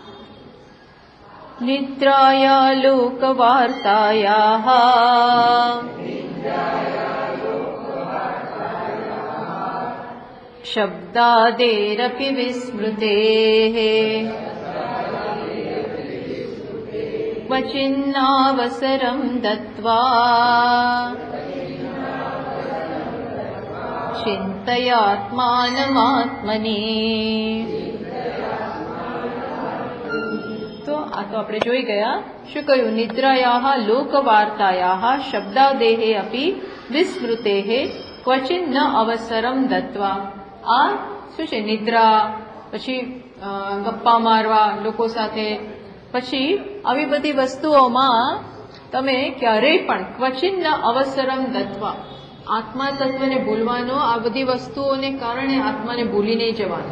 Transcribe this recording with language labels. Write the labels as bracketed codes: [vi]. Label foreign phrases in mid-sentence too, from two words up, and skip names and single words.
[sa] निद्राया लोकवार्तायाः शब्दादेरपि विस्मृतेः क्वचिन्नावसरं दत्त्वा चिन्तयात्मानमात्मनि। [gu] तो આપણે જોઈ ગયા શું કહ્યું? [sa] નિદ્રાયાઃ લોકવાર્તાયાઃ શબ્દાદેહે અપી વિસ્મૃતેઃ ક્વચિન ન અવસરમ દત્વા. [gu] આ શું છે? નિદ્રા, પછી ગપ્પા મારવા લોકો સાથે, પછી આવી બધી વસ્તુઓમાં તમે ક્યારેય પણ [sa] ક્વચિન ન અવસરમ દત્વા, [gu] આત્મા તત્વને ભૂલવાનો, આ બધી વસ્તુઓને કારણે આત્માને ભૂલી નહીં જવાનો.